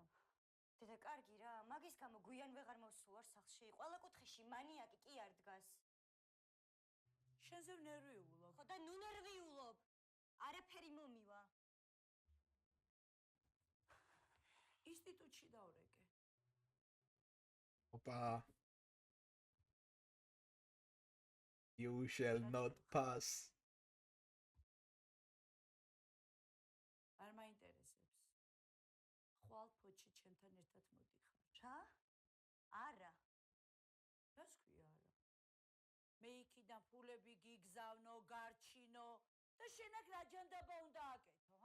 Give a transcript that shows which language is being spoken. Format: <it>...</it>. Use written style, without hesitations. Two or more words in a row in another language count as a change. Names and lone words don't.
<ka>დედა, კარგი რა, მაგის გამო გვიან ვეღარ მოვსულ ვარ სახლში. ყველა კუთხეში მანიაკი კი არ დგას. შენზე ვნერვიულობ. ხო და ნუ ნერვიულობ. არაფერი მომივა. ინსტიტუტში დავრეკე. ოპა.</ka> <en>You shall not pass.</en> <ka>არ მაინტერესებს. ხვალ ფოჩი ჩემთან ერთად მოდიხარ. რა? არა. რას ქვია არა? მე იქიდან ფულები გიგზავნო, გარჩინო და შენ აქ რა ჯანდაბა უნდა აკეთო, ჰა?</ka>